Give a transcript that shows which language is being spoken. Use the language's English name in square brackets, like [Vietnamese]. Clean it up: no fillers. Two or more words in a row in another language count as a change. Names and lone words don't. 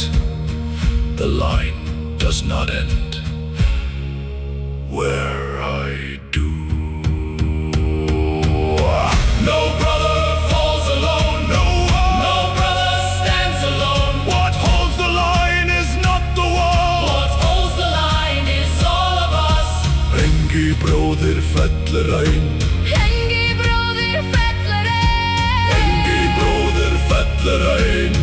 [English] The line does not end where I do. No brother falls alone. No brother stands alone. What holds the line is not the wall. What holds the line is all of us. [Old Norse] Engi bróðir fellr einn. Engi bróðir fellur ein. Engi bróðir fellr einn.